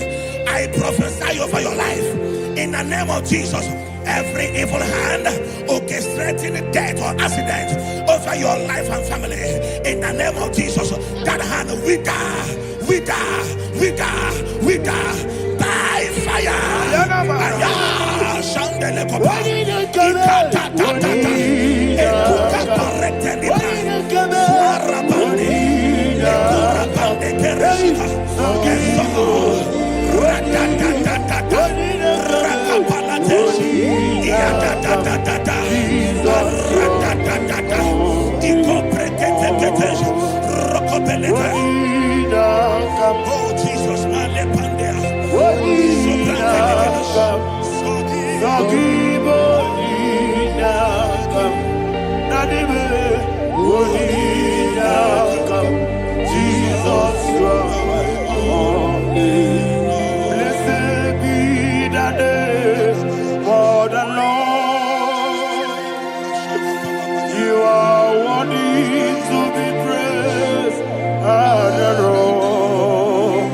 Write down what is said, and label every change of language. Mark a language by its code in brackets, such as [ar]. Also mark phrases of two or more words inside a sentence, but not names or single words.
[en] I prophesy over your life in the name of Jesus. Every evil hand orchestrating death or accident over your life and family, in the name of Jesus, that hand wither by fire. Shandele kopa ikatatata etuka pareteni warabani ekurabande kereshika eso ratatatata rakapalateshi iatatatata ratatatata ikopreketeketeshi rokobelete. Oh Jesus, malepandea Jesus, you are holy. Blessed be the name of the Lord. You are worthy to be praised and adored.